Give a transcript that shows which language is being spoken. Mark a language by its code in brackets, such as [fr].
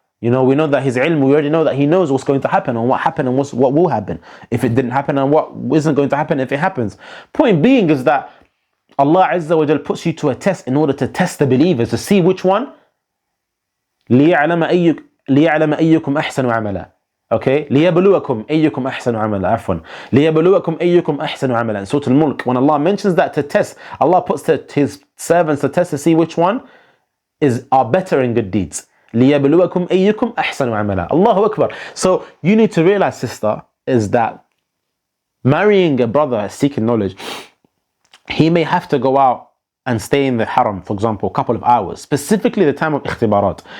[en] You know, we know that His ilm, we already know that He knows what's going to happen and what happened and what will happen if it didn't happen, and what isn't going to happen if it happens. Point being is that Allah Azza wa Jal puts you to a test in order to test the believers, to see which one. [ar] ليعلم أيكم أحسن عملا. Okay, ليبلوكم أيكم أحسن عملا. عفوا, ليبلوكم أيكم أحسن عملا. [en] In Surah Al-Mulk, when Allah mentions that to test, Allah puts His servants to test to see which one are better in good deeds. [ar] ليبلوكم أيكم أحسن عملا. Allahu Akbar. [en] So you need to realize, sister, is that marrying a brother seeking knowledge, he may have to go out and stay in the haram, for example, a couple of hours, specifically the time of ikhtibarat.